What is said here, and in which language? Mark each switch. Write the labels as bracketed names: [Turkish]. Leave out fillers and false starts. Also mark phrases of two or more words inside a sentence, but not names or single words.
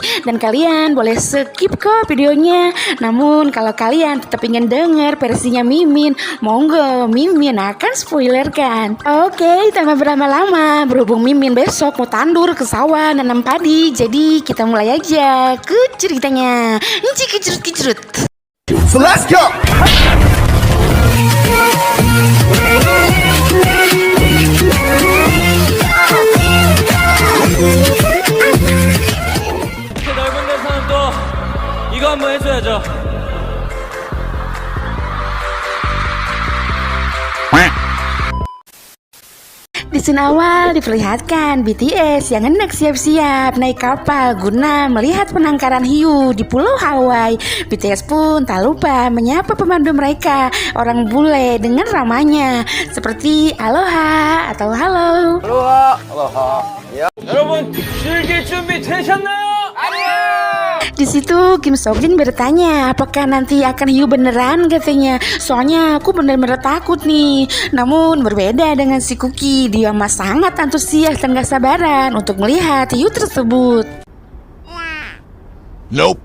[Indonesian] Dan kalian boleh skip kok videonya. Namun kalau kalian tetap ingin denger versinya Mimin, monggo Mimin akan spoilerkan. Oke, tanpa berlama-lama, berhubung Mimin besok mau tandur ke sawah nanam padi, jadi kita mulai aja ke ceritanya. Kicrut. [English] So let's go. [Korean] 이렇게 넓은 데서는 또 이거 한번 해줘야죠. [Indonesian] Di scene awal diperlihatkan BTS yang hendak siap-siap naik kapal guna melihat penangkaran hiu di Pulau Hawaii. BTS pun tak lupa menyapa pemandu mereka, orang bule dengan ramanya seperti aloha atau halo. [Korean] 여러분 즐길 준비 되셨나요? [Indonesian] Di situ Kim Seokjin bertanya apakah nanti akan hiu beneran katanya. Soalnya aku bener-bener takut nih. Namun berbeda dengan si Cookie, dia mah sangat antusias dan gak sabaran untuk melihat hiu tersebut. Nope.